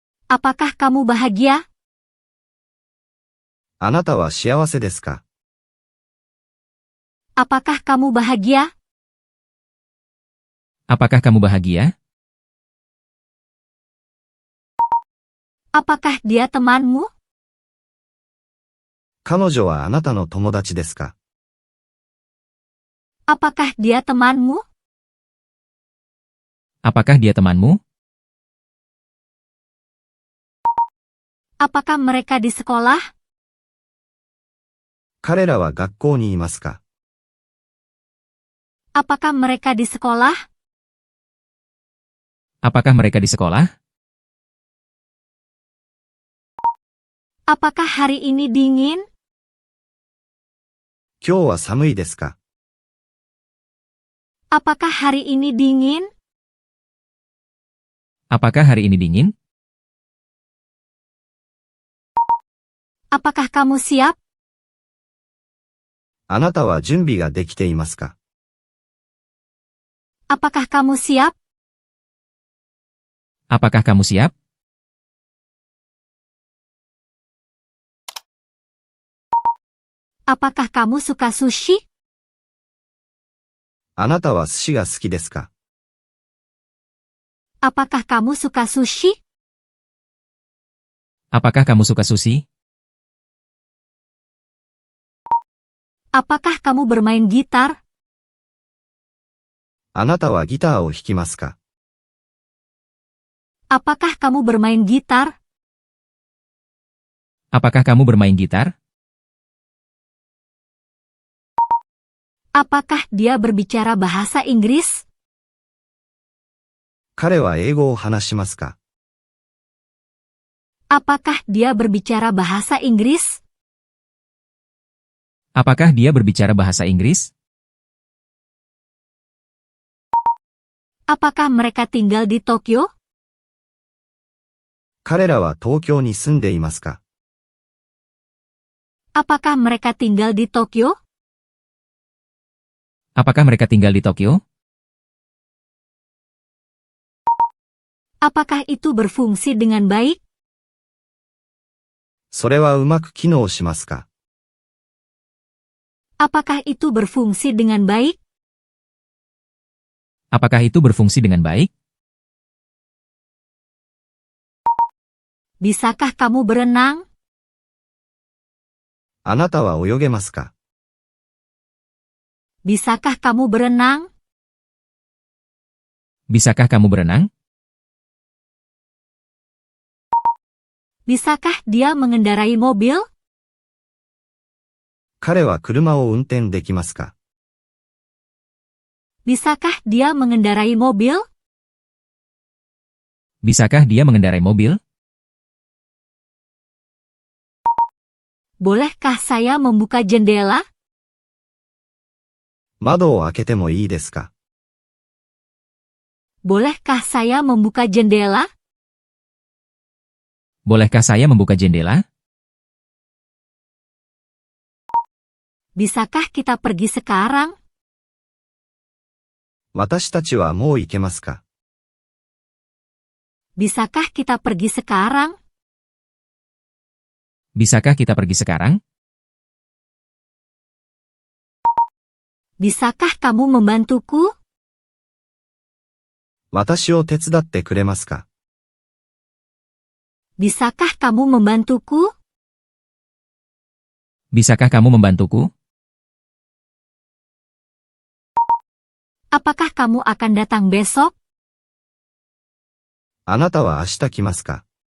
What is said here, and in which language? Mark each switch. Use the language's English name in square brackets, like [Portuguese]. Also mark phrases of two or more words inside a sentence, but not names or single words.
[Indonesian] Apakah kamu bahagia? [Japanese] あなたは幸せですか？ [Indonesian] Apakah kamu bahagia? Apakah kamu bahagia? Apakah dia temanmu? [Japanese] 彼女はあなたの友達ですか？ [Indonesian] Apakah dia temanmu? Apakah dia temanmu? Apakah mereka di sekolah? [Japanese] 彼らは学校にいますか？ [Indonesian] Apakah mereka di sekolah? Apakah mereka di sekolah? Apakah hari ini dingin? [Japanese] 今日は寒いですか？ [Indonesian] Apakah hari ini dingin? Apakah hari ini dingin? Apakah kamu siap? [Japanese] あなたは準備ができていますか？ [Indonesian] Apakah kamu siap? Apakah kamu siap? Apakah kamu suka sushi? [Japanese] あなたは寿司が好きですか？ [Indonesian] Apakah kamu suka sushi? Apakah kamu suka sushi? Apakah kamu bermain gitar? [Japanese] あなたはギターを弾きますか？ [Indonesian] Apakah kamu bermain gitar? Apakah kamu bermain gitar? Apakah dia berbicara bahasa Inggris? [Japanese] 彼は英語を話しますか？ [Indonesian] Apakah dia berbicara bahasa Inggris? Apakah dia berbicara bahasa Inggris? Apakah mereka tinggal di Tokyo? [Japanese] 彼らは東京に住んでいますか？ [Indonesian] Apakah mereka tinggal di Tokyo? Apakah mereka tinggal di Tokyo? Apakah itu berfungsi dengan baik? [Japanese] それはうまく機能しますか？ [Indonesian] Apakah itu berfungsi dengan baik? Apakah itu berfungsi dengan baik? Bisakah kamu berenang? [Japanese] あなたは泳げますか？ [Indonesian] Bisakah kamu berenang? Bisakah kamu berenang? Bisakah dia mengendarai mobil? [Japanese] 彼は車を運転できますか？ [Indonesian] Bisakah dia mengendarai mobil? Bisakah dia mengendarai mobil? Bolehkah saya membuka jendela? [Japanese] 窓を開けてもいいですか？ [Indonesian] Bolehkah saya membuka jendela? Bolehkah saya membuka jendela? Bisakah kita pergi sekarang? [Japanese] 私たちはもう行けますか？ [Indonesian] Bisakah kita pergi sekarang? Bisakah kita pergi sekarang? Bisakah kamu membantuku? [Japanese] 私を手伝ってくれますか？ [Indonesian] Bisakah kamu membantuku? Bisakah kamu membantuku? Apakah kamu akan datang besok? [Japanese] あなたは明日来ますか？